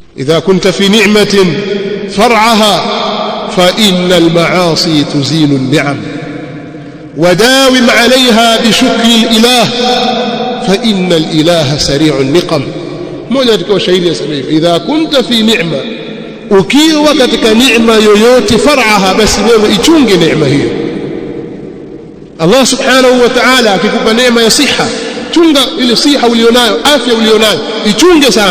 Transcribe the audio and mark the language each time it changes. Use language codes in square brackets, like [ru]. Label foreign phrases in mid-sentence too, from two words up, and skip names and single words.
[ar] إذا كنت في نعمة فرعها فإن المعاصي تزيل النعم، وداوم عليها بشكر الإله فإن الإله سريع النقم. [sw] moja katika shairi ya sabihi, [ar] إذا كنت في نعمة, [sw] ukiwa katika neema yoyote, far'aha, basi wewe ichunge neema hiyo. Allah [ar] سبحانه وتعالى [sw] akikupa neema ya siha, chunga ile siha ulionayo, afya ulionayo, ichunge sana.